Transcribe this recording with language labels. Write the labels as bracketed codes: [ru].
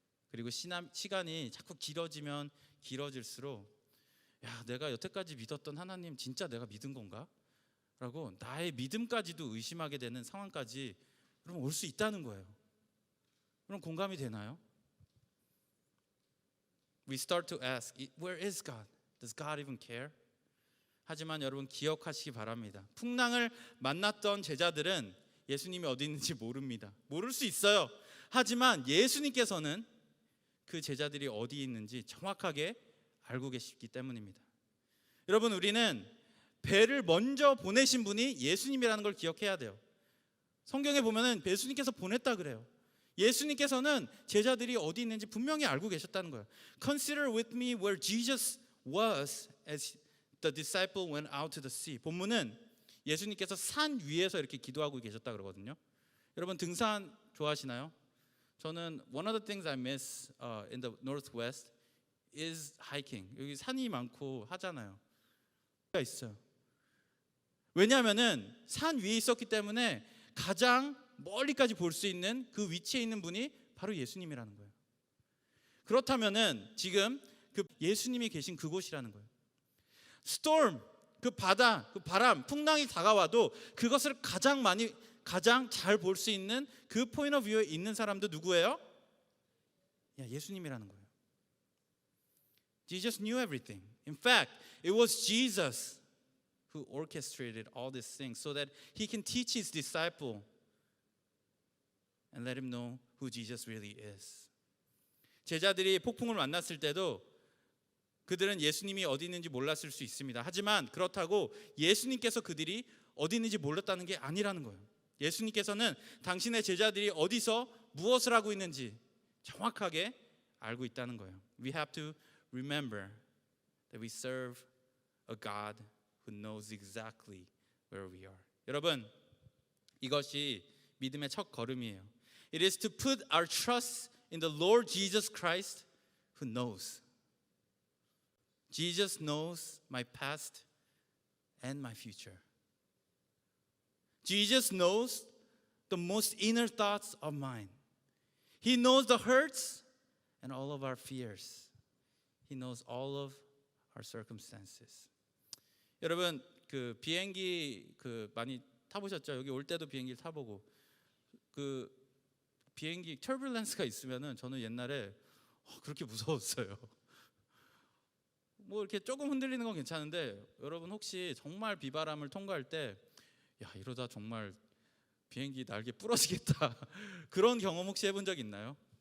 [ko] 그리고 시간이 자꾸 길어지면 길어질수록 내가 여태까지 믿었던 하나님 진짜 내가 믿은 건가? 라고 나의 믿음까지도 의심하게 되는 상황까지 여러분 올 수 있다는 거예요. 그럼 공감이 되나요? [en] We start to ask, where is God? Does God even care? [ko] 하지만 여러분 기억하시기 바랍니다. 풍랑을 만났던 제자들은 예수님이 어디 있는지 모릅니다. 모를 수 있어요. 하지만 예수님께서는 그 제자들이 어디 있는지 정확하게 알고 계시기 때문입니다. 여러분, 우리는 배를 먼저 보내신 분이 예수님이라는 걸 기억해야 돼요. 성경에 보면은 예수님께서 보냈다 그래요. 예수님께서는 제자들이 어디 있는지 분명히 알고 계셨다는 거예요. [en] Consider with me where Jesus was as the disciple went out to the sea. [ko] 본문은 예수님께서 산 위에서 이렇게 기도하고 계셨다 그러거든요. 여러분 등산 좋아하시나요? 저는 [en] one of the things I miss in the Northwest is hiking. [ko] 여기 산이 많고 하잖아요. 있어요. 왜냐하면은 산 위에 있었기 때문에 가장 멀리까지 볼 수 있는 그 위치에 있는 분이 바로 예수님이라는 거예요. 그렇다면은 지금 그 예수님이 계신 그곳이라는 거예요. 스톰, 그 바다, 그 바람, 풍랑이 다가와도 그것을 가장 잘 볼 수 있는 그 포인트 오브 뷰에 있는 사람도 누구예요? 예수님이라는 거예요. [en] Jesus knew everything. In fact, it was Jesus who orchestrated all these things so that he can teach his disciple and let him know who Jesus really is. [ko] 제자들이 폭풍을 만났을 때도 그들은 예수님이 어디 있는지 몰랐을 수 있습니다. 하지만 그렇다고 예수님께서 그들이 어디 있는지 몰랐다는 게 아니라는 거예요. 예수님께서는 당신의 제자들이 어디서 무엇을 하고 있는지 정확하게 알고 있다는 거예요. [en] We have to remember that we serve a God who knows exactly where we are. [ko] 여러분, 이것이 믿음의 첫 걸음이에요. [en] It is to put our trust in the Lord Jesus Christ who knows. Jesus knows my past and my future. Jesus knows the most inner thoughts of mine. He knows the hurts and all of our fears. He knows all of our circumstances. [ko] 여러분 그 비행기 그 많이 타보셨죠? 여기 올 때도 비행기를 타보고 그 비행기 터뷸런스가 있으면은 저는 옛날에 그렇게 무서웠어요. 뭐 이렇게 조금 흔들리는 건 괜찮은데 여러분 혹시 정말 비바람을 통과할 때 야 이러다 정말 비행기 날개 부러지겠다 그런 경험 혹시 해본 적 있나요?